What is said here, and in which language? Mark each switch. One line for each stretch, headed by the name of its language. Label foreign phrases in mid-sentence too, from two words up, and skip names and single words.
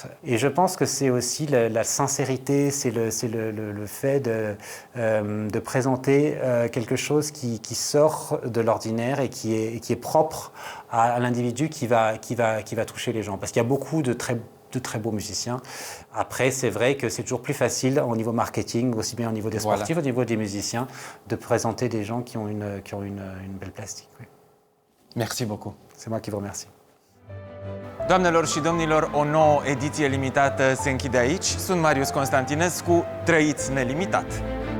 French: Et je pense que c'est aussi la sincérité, c'est le fait de présenter quelque chose qui sort de l'ordinaire et qui est propre à l'individu qui va toucher les gens. Parce qu'il y a beaucoup de très beaux musiciens. Après, c'est vrai que c'est toujours plus facile au niveau marketing, aussi bien au niveau des sportifs, au niveau des musiciens, de présenter des gens qui ont une belle plastique. Oui. Merci beaucoup. C'est moi qui vous remercie.
Romanian: Doamnelor și domnilor, o nouă ediție limitată se închide aici. Sunt Marius Constantinescu, trăiți nelimitat!